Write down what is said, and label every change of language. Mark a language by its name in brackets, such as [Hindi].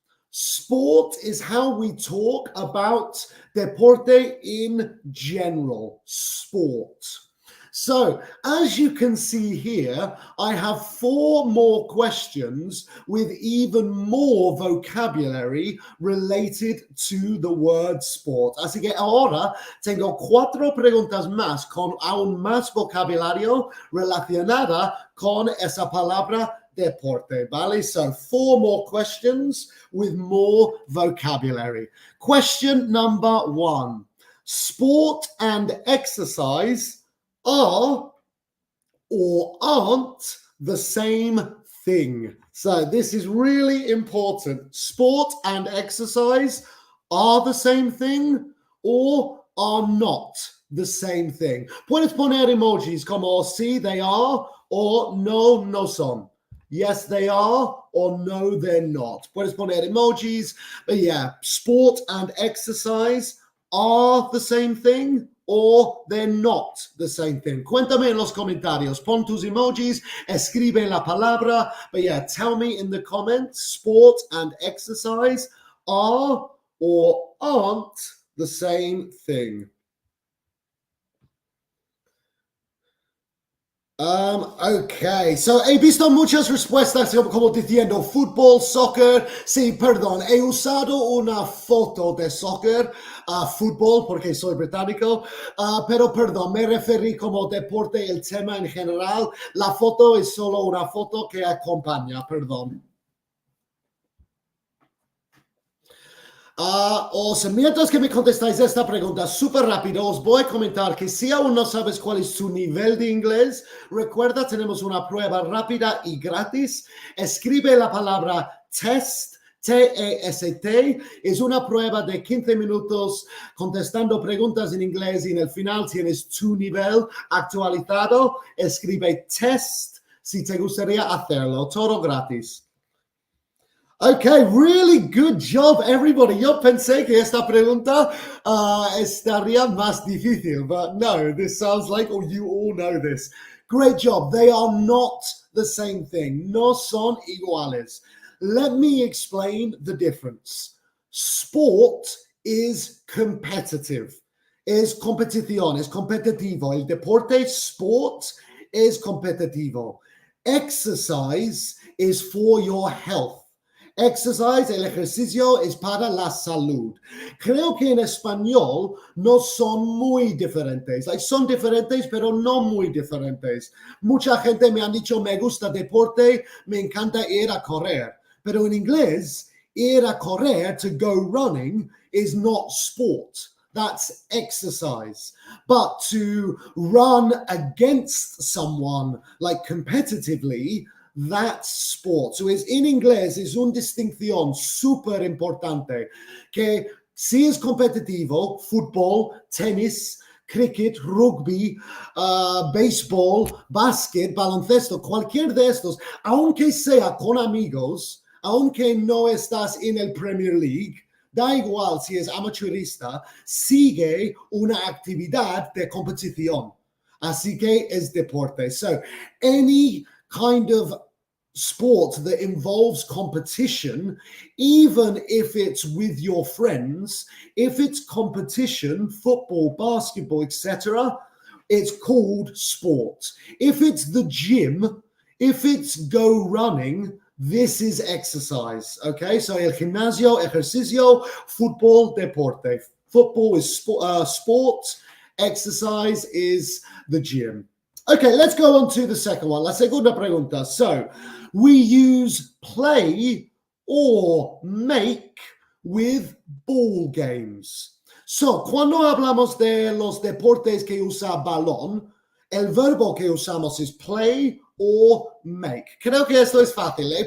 [English] Sport is how we talk about deporte in general, sport. So, as you can see here, I have 4 more questions with even more vocabulary related to the word sport. [Spanish] Así que ahora tengo 4 preguntas más con aún más vocabulario relacionada con esa palabra deporte, ¿vale? [English] So 4 more questions with more vocabulary. Question number 1. Sport and exercise are or aren't the same thing. So this is really important. Sport and exercise are the same thing or are not the same thing. [Spanish] Puedes poner emojis como sí, [English] they are, [Spanish] or no, no son. [English] Yes, they are, or no, they're not. [Spanish] Puedes poner emojis, [English] but yeah, sport and exercise are the same thing or they're not the same thing. [Spanish] Cuéntame en los comentarios. Pon tus emojis, escribe la palabra. [English] But yeah, tell me in the comments, sport and exercise are or aren't the same thing. Okay, so [Spanish] he visto muchas respuestas como diciendo fútbol, soccer. Sí, perdón, he usado una foto de soccer, fútbol, porque soy británico, pero perdón, me referí como deporte, el tema en general. La foto es solo una foto que acompaña, perdón. Mientras que me contestáis esta pregunta súper rápido, os voy a comentar que si aún no sabes cuál es tu nivel de inglés, recuerda, tenemos una prueba rápida y gratis. Escribe la palabra test, T-E-S-T. Es una prueba de 15 minutos contestando preguntas en inglés y en el final tienes tu nivel actualizado. Escribe test si te gustaría hacerlo, todo gratis. [English] Okay, really good job, everybody. [Spanish] Yo pensé que esta pregunta estaría más difícil, [English] but no, this sounds like, oh, you all know this. Great job. They are not the same thing. [Spanish] No son iguales. [English] Let me explain the difference. Sport is competitive. [Spanish] Es competición, es competitivo. El deporte, sport, es competitivo. [English] Exercise is for your health. [Spanish] Exercise, el ejercicio es para la salud. Creo que en español no son muy diferentes. Son diferentes, pero no muy diferentes. Mucha gente me ha dicho, me gusta deporte, me encanta ir a correr. Pero en inglés, ir a correr, [English] to go running, is not sport. That's exercise. But to run against someone, like competitively, that's sport. [Spanish] So es en inglés es una distinción súper importante que si es competitivo, fútbol, tenis, cricket, rugby, béisbol, básquet, baloncesto, cualquier de estos, aunque sea con amigos, aunque no estás en el Premier League, da igual si es amateurista, sigue una actividad de competición. Así que es deporte. [English] So any kind of sport that involves competition, even if it's with your friends, if it's competition, football, basketball, etc., it's called sport. If it's the gym, if it's go running, this is exercise. [Spanish] Okay, so el gimnasio, ejercicio, football, deporte. [English] Football is sport, exercise is the gym. Okay, let's go on to the second one. [Spanish] La segunda pregunta. [English] So, we use play or make with ball games. [Spanish] So, cuando hablamos de los deportes que usa balón, el verbo que usamos es [English] play or make. [Spanish] Creo que esto es fácil, ¿eh?